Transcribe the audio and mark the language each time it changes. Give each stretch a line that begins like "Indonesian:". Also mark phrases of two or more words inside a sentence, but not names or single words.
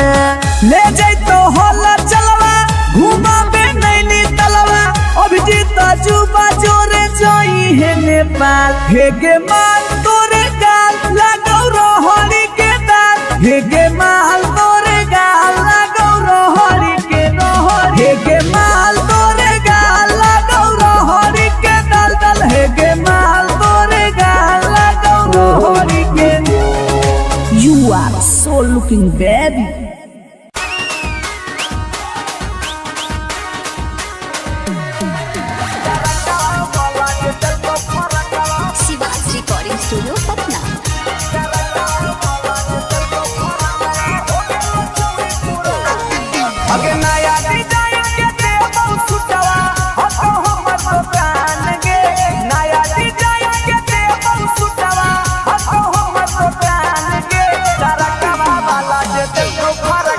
Angika: ले जैतो होला चलवा घुमा बे नैनी तलवा अभिजीत जुबा जोरे जोई है नेपाल हे गे माल तोरे गाल लगौ रहरी के दाल हे गे माल तोरे गाल लगौ रहरी के हे गे माल तोरे गाल लगौ रहरी के दल हे गे माल तोरे गाल लगौ रहरी के।
English: You are so looking baby.
Angika: शिवाज रिकॉर्डिंग स्टूडियो पटना। अगे नया डिजाइन के देबौ सुटवा हतो हमर दुकान गे नया डिजाइन के देबौ सुटवा हतो हमर दुकान गे तरकवा वाला जे देबौ